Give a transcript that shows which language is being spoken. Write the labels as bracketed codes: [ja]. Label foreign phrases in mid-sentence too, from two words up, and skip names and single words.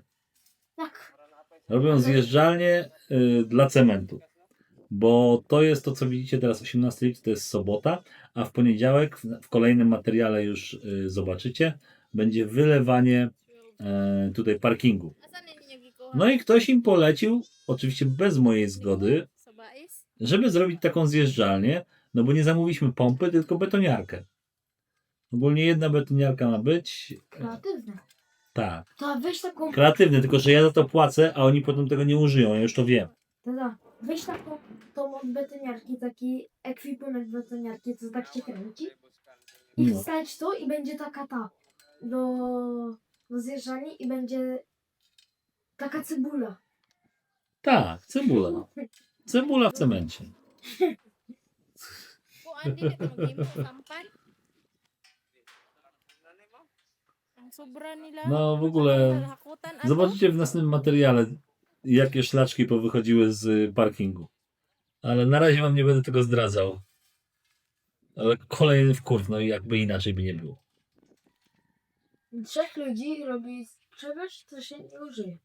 [pl] Tak. Robią zjeżdżalnie dla cementu. Bo to jest to, co widzicie teraz 18 lipca, to jest sobota, a w poniedziałek w kolejnym materiale już zobaczycie, będzie wylewanie tutaj parkingu. [ceb] Asan ninyo gikuha? [pl] No i ktoś im polecił, oczywiście bez mojej zgody, [ceb] Sa bais? [pl] żeby zrobić taką zjeżdżalnię, no bo nie zamówiliśmy pompy, tylko betoniarkę. Ogólnie jedna betoniarka ma być. Kreatywne. Tak. To weź taką, Kreatywny, tylko że ja za to płacę, a oni potem tego nie użyją, ja już to wiem. weź taką tą od betoniarki, taki ekwipunek betoniarki, co tak się kręci. I No. wstać to i będzie taka do zjeżdżania i będzie taka cebula. Tak, cebula. Cebula w cemencie. [ceb] Kuan dili ka maghimo sampan? Ang sobra nila. [pl] No w ogóle [ceb] Hakutan ato. [pl] zobaczycie w następnym materiale, jakie szlaczki powychodziły z parkingu. Ale na razie wam nie będę tego zdradzał. Ale kolejny wkurw, no i jakby inaczej by nie było. 3 ludzi robi czegoś, co się nie użyje.